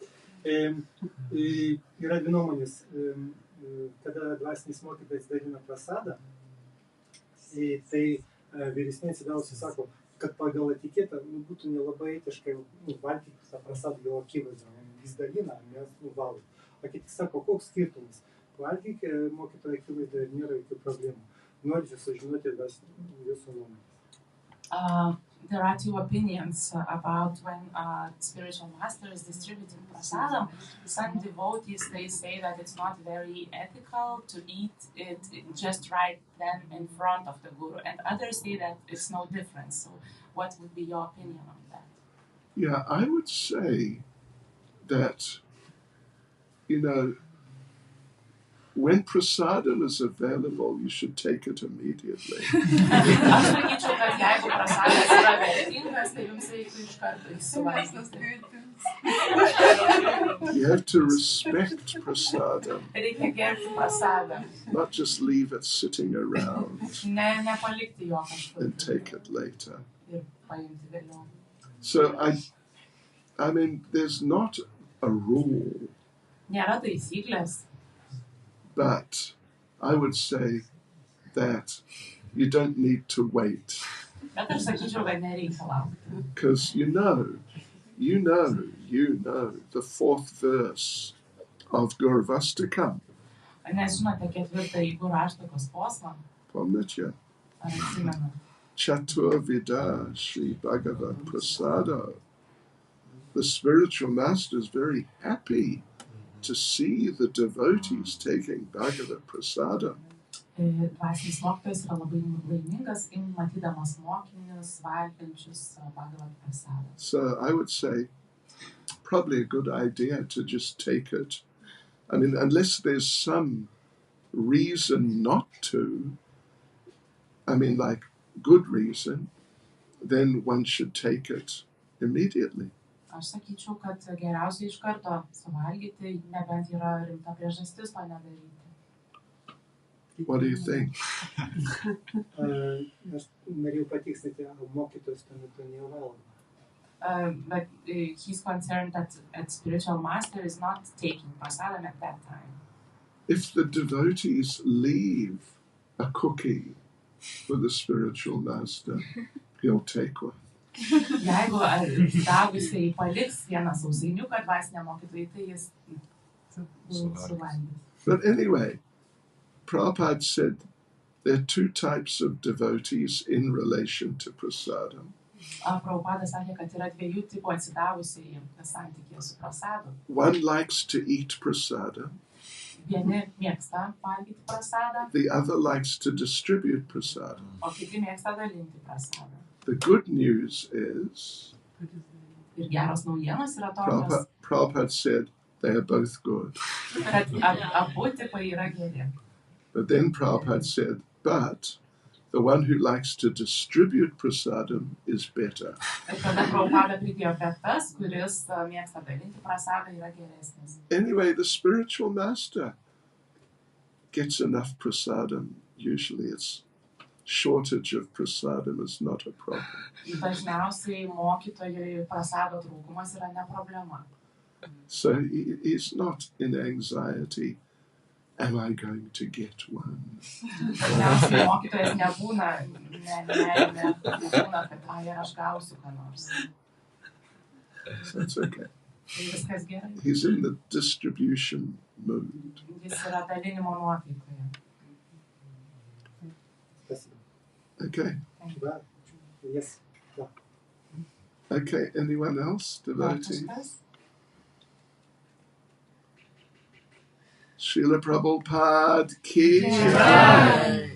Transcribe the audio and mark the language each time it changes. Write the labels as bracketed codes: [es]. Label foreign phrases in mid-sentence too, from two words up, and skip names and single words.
[lt] Yra dvi nuomonės, kada dvasinis mokytojas dalina prasadą, tai vyresniai atsidausiai sako, kad pagal etiketą būtų nelabai etiškai valgyti tą prasadą jo akivaizdą. Jis dalina, mes valgom. O kiti sako, koks skirtumas? Valgyk mokytojo akivaizdą ir nėra jokių problemų. Noriu sužinoti jūsų nuomonę. [en] There are two opinions about when a spiritual master is distributing prasadam. Some devotees, they say that it's not very ethical to eat it just right then in front of the guru, and others say that it's no difference. So what would be your opinion on that? Yeah, I would say that, when prasadam is available, you should take it immediately. [lt] Aš sakyčiau, kad jeigu prasadas yra vertingas, tai jums reiktų iš karto įsivalgyti. [en] You have to respect prasadam, [lt] Reikia gerbti prasadą. [en] not just leave it sitting around [lt] Nepalikti jo kažkur. [en] and take it later. [lt] Ir paimti vėliau. [en] So I mean, there's not a rule, [lt] Nėra taisyklės, [en] but I would say that you don't need to wait, [lt] bet aš sakyčiau, kad nereikia laukti. [en] because you know the fourth verse of Gurvastakam. [lt] Nes žinote ketvirtąjį Guraštakos posmą, [ru] Pomnitya. [lt] ar atsimenu? [sa] Chaturvida Sri Bhagavat Prasada. [en] The spiritual master is very happy to see the devotees taking Bhagavat Prasada. [lt] Dvasinis mokytojas yra labai laimingas, matydamas mokinius valgančius Bhagavat prasadą. [en] So I would say probably a good idea to just take it. I mean, unless there's some reason not to, like good reason, then one should take it immediately. [lt] Aš sakyčiau, kad geriausia iš karto suvalgyti, nebent yra rimta priežastis to nedaryti. [en] What do you think? [lt] Aš norėjau patikslinti, mokytojas tuo metu nevalgo. [en] But he's concerned that a spiritual master is not taking prasadam at that time. If the devotees leave a cookie for the spiritual master, he'll take one. [lt] Jeigu dagusiai paliks vieną sausainiuką dvasiniam mokytojui, tai jis suvalgys. [en] But anyway, Prabhupada said there are two types of devotees in relation to prasadam. [lt] Prabhupada sakė, kad yra dviejų tipų atsidavusiai santykėje su prasadu. [en] One likes to eat prasadam. [lt] Vieni mėgsta valgyti prasadą, [en] The other likes to distribute prasadam. [lt] o kiti mėgsta dalinti prasadą. [en] The good news is, [lt] Ir geros naujienos yra tokios, [en] Prabhupada said they are both good. [lt] kad abu tipai yra geri. [en] But then Prabhupada said, but the one who likes to distribute prasadam is better. [lt] Ir tada Prabhupada pridėjo, kad tas, kuris mėgsta dalinti prasadą, yra geresnis. [en] Anyway, the spiritual master gets enough prasadam. Usually it's shortage of prasadam is not a problem. [lt] Dažniausiai mokytojui prasado trūkumas yra ne problema. [en] So he's not in anxiety. Am I going to get one? [lt] Dažniausiai mokytojas nebūna nerimė, nebūna, kad ir aš gausiu ką nors. [en] So it's okay. [lt] Tai viskas gerai. [en] He's in the distribution mood. [lt] Jis yra dalinimo nuotaikoje. [ru] Спасибо. [en] Okay. [ru] Да. Yes. Да. [en] Okay. Anyone else? [lt] Dar [en] Devotee? [lt] kažkas? [hi] Srila Prabhupada ki Jai.